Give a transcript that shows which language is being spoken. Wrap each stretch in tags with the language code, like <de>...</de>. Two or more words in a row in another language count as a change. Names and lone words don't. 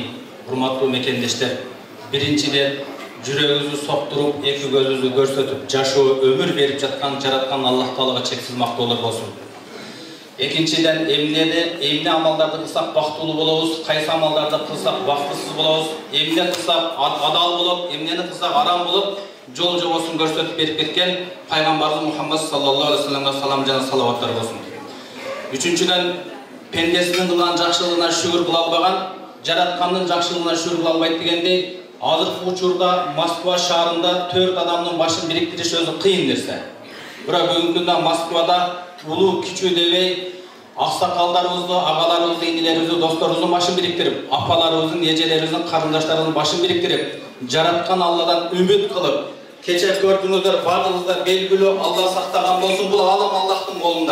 <ky>Урматтуу мекендештер, биринчиден жүрөгүбүздү соктуруп, эки көзүбүздү көрсөтүп, жашоо өмүр берип жаткан жараткан Аллах Таалага чексиз мактоолор болсун. Экинчиден эмне амалдарды кылсак бактылуу болобуз, кайсы амалдарды кылсак бактысыз болобуз, эмне кылсак адал болот, эмнени кылсак арам болот, жол жобосун көрсөтүп берип кеткен пайгамбарыбыз Мухаммад саллаллаху алейхи ва салламга салам жана салаваттар болсун. Үчүнчүдөн пендесинин кылган жакшылыгына шүгүр кыла албаган, жараткандын жакшылыгына шүгүр кыла албайт дегендей, азыркы учурда Москва шаарында 4 адамдын башын бириктириш өзү кыйын нерсе. Бирок бүгүнкү күндө Москвада улуу кичүү дебей аксакалдарыбызды, агаларыбызды, инилерибизди, досторубуздун башын бириктирип, апаларыбыздын, эжелерибиздин, карындашдарыбыздын башын бириктирип, жараткан Алладан үмүт кылып, кече көрдүңүздөр, бардыгыңыздар белгилүү, Алла сактаган болсун, бул алым Аллахтын колунда.</ky>